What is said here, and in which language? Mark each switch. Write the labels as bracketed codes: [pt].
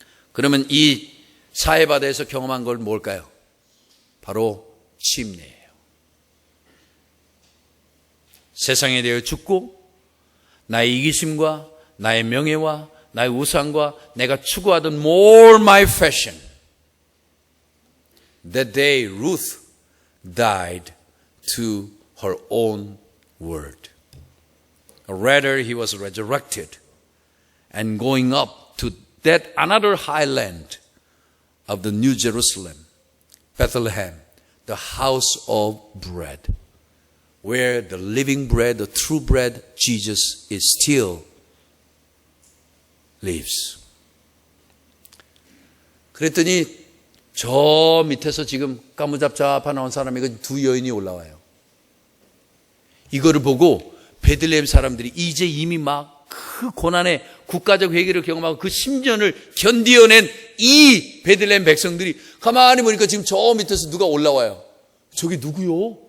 [ko] 그러면 이 사해바다에서 경험한 걸 뭘까요? 바로 침례예요. 세상에 대해 죽고 나의 이기심과 나의 명예와 나의 우상과 내가 추구하던 more my fashion. [en] That day Ruth died to her own word. Rather he was resurrected and going up to that another highland of the New Jerusalem, Bethlehem, the house of bread, where the living bread, the true bread, Jesus is still lives. [ko] 그랬더니 저 밑에서 지금 까무잡잡아 나온 사람이 두 여인이 올라와요. 이거를 보고 베들레헴 사람들이 이제 이미 막 그 고난의 국가적 회개를 경험하고 그 10년을 견디어낸 이 베들레헴 백성들이 가만히 보니까 지금 저 밑에서 누가 올라와요. 저기 누구요?